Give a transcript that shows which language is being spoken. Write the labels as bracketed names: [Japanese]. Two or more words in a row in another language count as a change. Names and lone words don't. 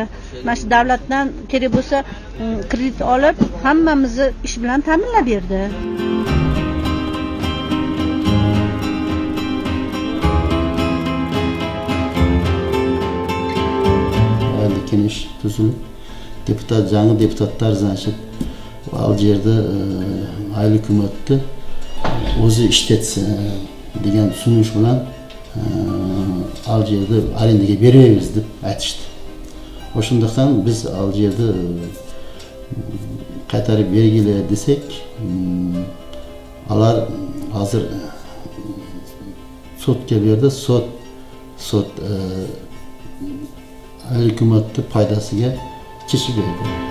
[Uzbek] Mana shu davlatdan kerak bo'lsa kredit olib, hammamizni ish bilan ta'minlab berdi. [Kyrgyz] Кеңеш түзүлүп жаңы депутаттар значит ал жерде Айлюкиматты өзү иштетсе деген сунуш менен ал жерди арендага беребиз деп айтышты. Ошондуктан биз ал жерди кайтарып бергиле десек, алар азыр сотко берди, сот Айлюкиматты пайдасыга чечим берди.